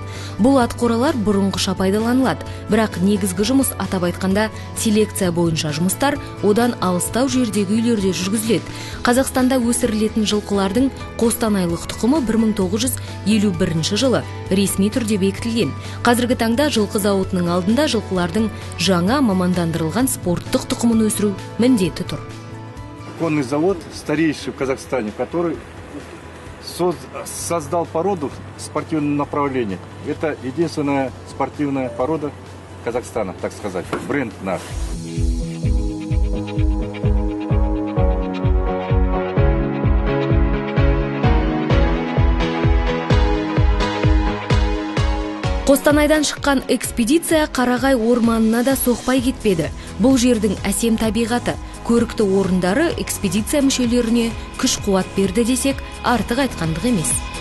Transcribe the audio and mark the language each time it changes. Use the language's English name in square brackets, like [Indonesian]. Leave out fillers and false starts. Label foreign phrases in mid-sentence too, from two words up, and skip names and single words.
[Kazakh] Бұл ат қоралар бұрынғыша пайдаланылады, бірақ негізгі жұмыс атап айтқанда селекция бойынша жұмыстар одан алыстау жердегі үйлерде жүргізіледі. Қазақстанда өсірілетін жылқылардың қостанайлық тұқымы 1951 жылы ресми түрде бекітілген. Қазіргі таңда жылқы зауытының алдында жылқылардың жаңа мамандандырылған спорттық тұқымын өсіру міндеті тұр. [Russian] Конный завод, старейший в Казахстане, который создал породу спортивного направления. Это единственная спортивная порода Казахстана, так сказать, бренд наш. [Kazakh] Қостанайдан шыққан экспедиция Қарағай орманына да соқпай кетпеді. Бұл жердің әсем табиғаты, көрікті орындары экспедиция мүшелеріне күш-қуат берді десек, артық айтқандық емес.